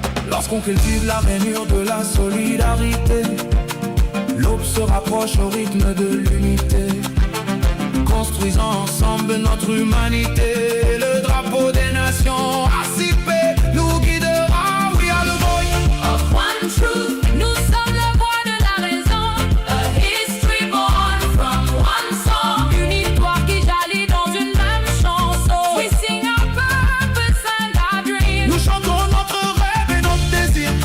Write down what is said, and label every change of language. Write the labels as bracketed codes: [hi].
[fr] Lorsqu'on cultive la rainure de la solidarité, l'aube se rapproche au rythme de l'unité. Construisant ensemble notre humanité, le drapeau des nations ACP nous guidera. [en] We are the voice Of one truth. [fr] Nous sommes la voix de la raison. [en] A history born from one song. [fr] Une histoire qui jaillit dans une même chanson. [en] We sing our purpose and our dreams. [fr] Nous chantons notre rêve et notre désir